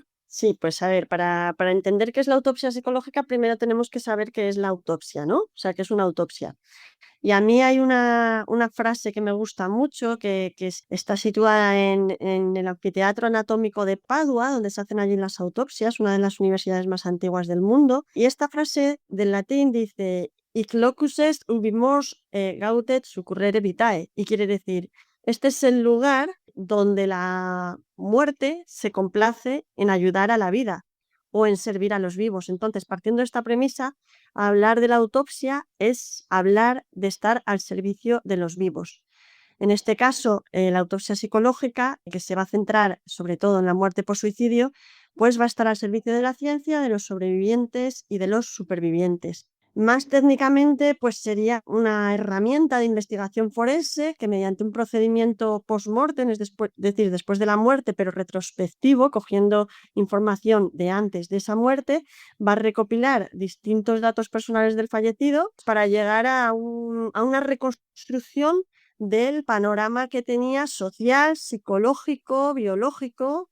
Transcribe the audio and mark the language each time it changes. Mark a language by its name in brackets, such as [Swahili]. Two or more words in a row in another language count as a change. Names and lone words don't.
[Spanish] Sí, pues a ver, para entender qué es la autopsia psicológica, primero tenemos que saber qué es la autopsia, ¿no? O sea, qué es una autopsia. Y a mí hay una frase que me gusta mucho, está situada en el Anfiteatro Anatómico de Padua, donde se hacen allí las autopsias, una de las universidades más antiguas del mundo. Y esta frase del latín dice: [Latin] Hic locus est ubi mors gaudet succurrere vitae. [Spanish] Y quiere decir: este es el lugar donde la muerte se complace en ayudar a la vida o en servir a los vivos. Entonces, partiendo de esta premisa, hablar de la autopsia es hablar de estar al servicio de los vivos. En este caso, la autopsia psicológica, que se va a centrar sobre todo en la muerte por suicidio, pues va a estar al servicio de la ciencia, de los sobrevivientes y de los supervivientes. Más técnicamente, pues sería una herramienta de investigación forense que, mediante un procedimiento post-mortem, es decir, después de la muerte, pero retrospectivo, cogiendo información de antes de esa muerte, va a recopilar distintos datos personales del fallecido para llegar a una reconstrucción del panorama que tenía social, psicológico, biológico y vital.